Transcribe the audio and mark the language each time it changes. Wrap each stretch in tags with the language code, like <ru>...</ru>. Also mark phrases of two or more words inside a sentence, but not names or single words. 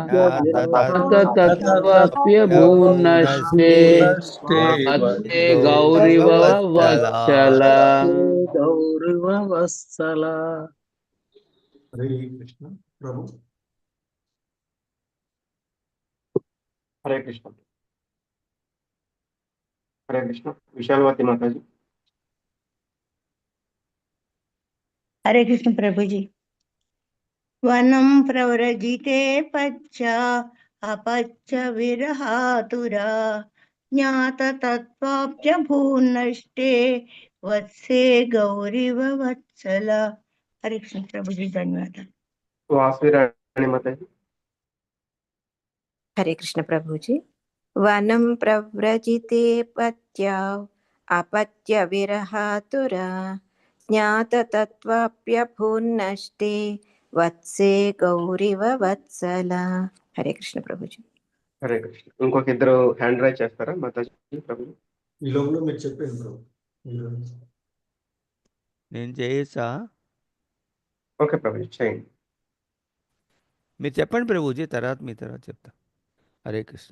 <sa>జ్ఞాతతత్వాప్యభూనష్టే వత్సే గౌరివ వత్సల. గౌరవ వత్సల.</sa> <te>హరే కృష్ణ. ప్రభు హరే కృష్ణ. హరే కృష్ణ. విశాలవతి మాతాజీ.</te> <hi>हरे कृष्ण प्रभु जी.</hi> <sa>वनं प्रव्रजिते पच्चा अपच्च विरहातुरा ज्ञाततत्वाप्यभून्नष्टे वत्से गौरिव वत्सला.</sa> <hi>हरे कृष्ण प्रभु जी. धन्यवाद. वासवी राणी माताजी. हरे कृष्ण प्रभु जी.</hi> <sa>वनं प्रव्रजिते पत्या अपत्य विरहातुरा ज्ञाततत्वाप्यभून्नष्टे वत्से गौरिव वत्सला.</sa> <hi>हरे कृष्ण प्रभु जी.</hi> <te>హరే కృష్ణ. ఇంకొక ఇద్దరు</te> <en>hand raise</en> <te>చేస్తారా మాతాజీ? ప్రభు ఈ లోపల మీరు చెప్పండి ప్రభు. నేను చేయొచ్చా? ఓకే ప్రభు చేయండి. మీరు చెప్పండి ప్రభుజీ, తర్వాత మీ తర్వాత చెప్తా. హరే కృష్ణ.</te>